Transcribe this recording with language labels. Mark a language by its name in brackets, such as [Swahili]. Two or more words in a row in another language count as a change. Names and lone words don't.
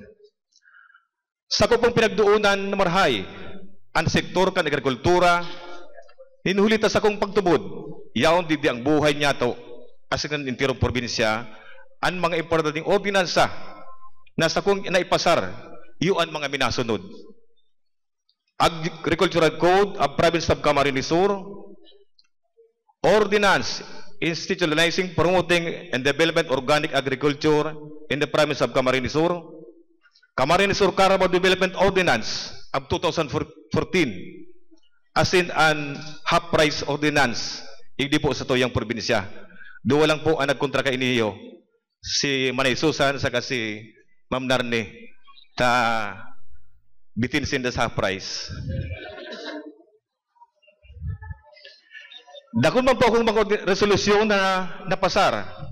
[Bikol] Sa ko pong pinagduunan na marhay ang sektor kan agrikultura, hinuhulita sa kong pagtubod, yaon didi ang buhay niya to asin ang intirong probinsya, ang mga importanteng ordinansa na sa kong naipasar, yun mga minasunod. [English] Agricultural Code of Province of Camarines Sur, Ordinance Institutionalizing, Promoting, and Development Organic Agriculture in the Province of Camarines Sur, Camarines Sur Carabao Development Ordinance of 2014, as in an half-price ordinance [Bikol] igdi po sa tuyang probinsya. Duwa lang po ang nagkontra kay iniyo, si Manay Susan sa si Ma'am Narne, ta bitin sinda sa price. Dakon man po akong mga resolusyon na napasar.